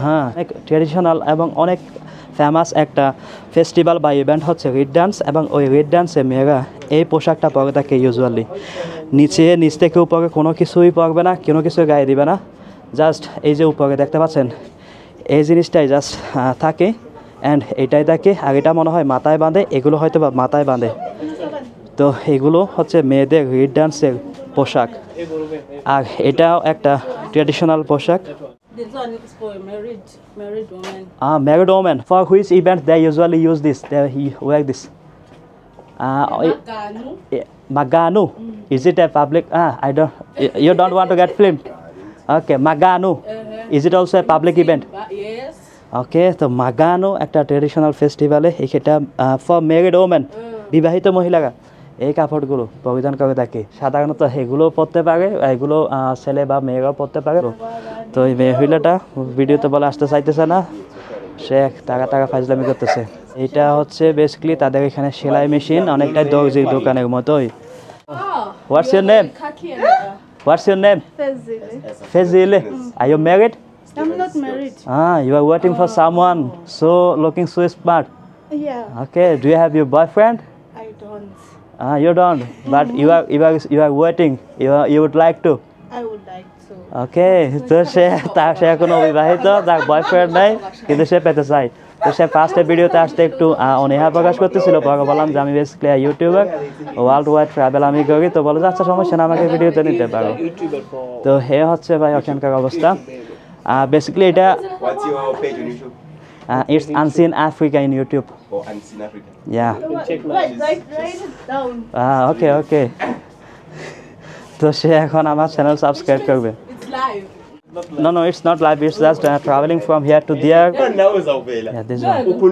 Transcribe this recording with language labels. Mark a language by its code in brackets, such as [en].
[bn] অনেক ট্রেডিশনাল এবং অনেক ফেমাস একটা ফেস্টিভ্যাল বা ইভেন্ট হচ্ছে রেড ডান্স এবং ওই রেড ডান্সে মেয়েরা এই পোশাকটা পরে থাকে ইউজুয়ালি নিচ থেকে উপরে কোনো কিছুই পরবে না কোনো কিছুই গায়ে দিবে না জাস্ট এই যে উপরে দেখতে পাচ্ছেন এই জিনিসটাই জাস্ট থাকে অ্যান্ড এটাই থাকে আর এটা মনে হয় মাথায় বাঁধে এগুলো হয়তো বা মাথায় বাঁধে তো এগুলো হচ্ছে মেয়েদের রিড ডান্সের পোশাক, আর এটাও একটা ট্রেডিশনাল পোশাক। [en] This one is for a married woman. Married women, for which event they usually use this, they wear this. Maganu. Maganu, is it a public? I don't. You don't want to get filmed. Okay, Maganu, is it also a public event? Yes. [bn] ওকে, তো মাগানো একটা traditional ফেস্টিভ্যালে এটা for married women, বিবাহিত মহিলারা এই কাপড়গুলো পরিধান করে থাকে। সাধারণত এগুলো পরতে পারে, এগুলো ছেলে বা মেয়েরাও পরতে পারে। তো এই মহিলাটা ভিডিওতে বলে আসতে চাইতেছে না, সে টাকা ফাজলামি করতেছে। এটা হচ্ছে বেসিক্যালি তাদের এখানে সেলাই মেশিন, অনেকটাই দর্জির দোকানের মতোই। [en] What's your name? What's your name? Fezile. Are you married? I'm not married. You are waiting for someone so looking so smart. Yeah, Okay, do you have your boyfriend? I don't. You don't, but you are waiting. You would like to. I would like to. [bn] Okay, তো সে কোনো অবিবাহিত, তার boyfriend নাই, কিন্তু সে পেতে চায়। তো সে ফার্স্টে ভিডিওতে আসতে একটু অনীহা প্রকাশ করতেছিল, পরে বললাম যে আমি basically YouTuber, world wide travel আমি করি। তো বলে যে আচ্ছা সমস্যা না, আমাকে ভিডিওতে নিতে পারো। তো হে হচ্ছে ভাই ওখানকার অবস্থা। বেসিক্যালি এটা [en] What's your page on YouTube? It's Unseen Africa in YouTube. Or Unseen Africa? Yeah. Write it down. Okay. [bn] তো সে এখন আমার চ্যানেল সাবস্ক্রাইব করবে। [en] It's live. No, it's not live. It's just traveling from here to there. Yeah, this one.